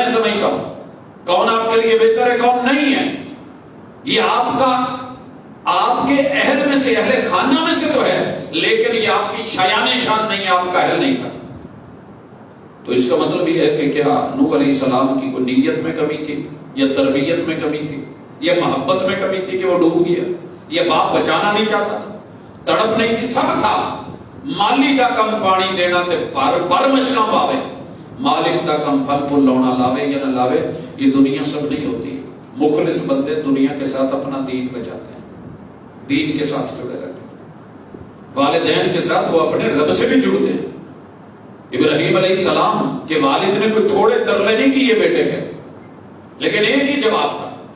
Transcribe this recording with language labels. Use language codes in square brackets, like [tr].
[ur] میں سمجھتا ہوں کون آپ کے لیے بہتر ہے، کون نہیں ہے. یہ آپ کا، آپ کے اہل میں سے، اہل خانہ میں سے تو ہے، لیکن یہ آپ کی شایان شان نہیں ہے، آپ کا اہل نہیں تھا. تو اس کا مطلب یہ ہے کہ کیا نوح علیہ السلام کی کوئی نیت میں کمی تھی، یا تربیت میں کمی تھی، یا محبت میں کمی تھی کہ وہ ڈوب گیا؟ یہ باپ بچانا نہیں چاہتا تھا، تڑپ نہیں تھی، سب تھا. [pa] مالی کا کم پانی دینا تے پر مشکاں پاوے، مالک کا کم پھل پھول لونا لاوے یا نہ لاوے. [ur] یہ دنیا سب نہیں ہوتی. مخلص بندے دنیا کے ساتھ اپنا دین بچاتے ہیں، دین کے ساتھ جڑے رہتے ہیں. والدین کے ساتھ وہ اپنے رب سے بھی جڑتے ہیں. ابراہیم علیہ السلام کے والد نے کوئی تھوڑے ترلے نہیں کیے بیٹے کے، لیکن ایک ہی جواب تھا.